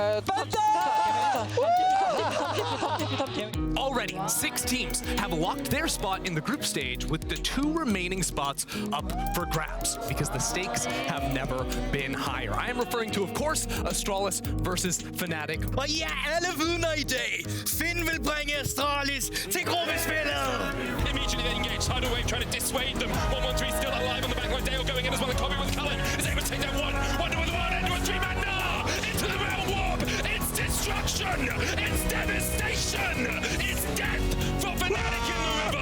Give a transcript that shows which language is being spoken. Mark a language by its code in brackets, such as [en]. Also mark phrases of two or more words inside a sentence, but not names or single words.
[en] Already, 6 teams have locked their spot in the group stage with the 2 remaining spots up for grabs because the stakes have never been higher. I am referring to, of course, Astralis versus Fnatic. [da] Og ja, alle vidner i dag. Finn vil bringe Astralis til gruppespillet. [en] Immediately they engage. Tidal Wave trying to dissuade them. 113 still alive on the backline. Dale going in as well. And Kobe with Cullen is able to take down one. Wonder with one. Into a 3-man nah! Into the realm warp. It's destruction. It's devastation. It's death for Fnatic in the river.